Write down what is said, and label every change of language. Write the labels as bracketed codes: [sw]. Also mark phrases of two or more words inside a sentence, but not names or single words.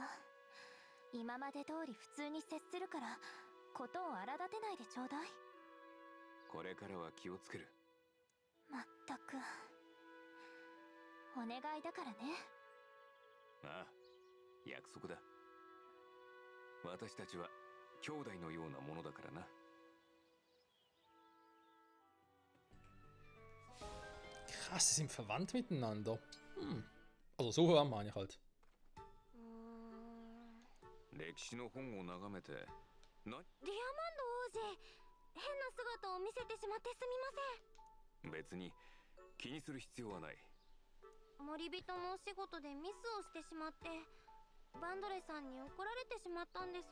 [ja] 今まで通り普通に接するからことを荒立てないでちょうだい。これからは気をつける。まったくお願いだからね。ああ、約束だ。私たちは兄弟のようなものだからな。 [de] Krass, sie sind verwandt miteinander. Also so waren meine ich halt. [ja] 歴史の本を眺めて、ディアマンド王子、変な姿を見せてしまってすみま別に気にする必要はない。せん。森人のお仕事でミスをしてしまってバンドレさんに怒られてしまったんです。